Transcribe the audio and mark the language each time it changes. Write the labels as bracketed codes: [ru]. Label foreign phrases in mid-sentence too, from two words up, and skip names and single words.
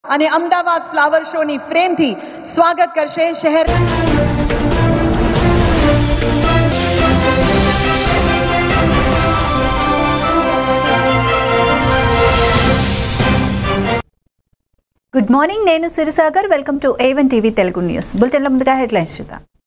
[gu] અને અમદાવાદ ફ્લાવર શોની ફ્રેમથી સ્વાગત કરશે શહેર. [en] Good morning, [te] నేను సిరిసాగర్. [en] welcome to A1 TV Telugu news bulletin [te] ముందుగా హెడ్లైన్స్ చూద్దాం.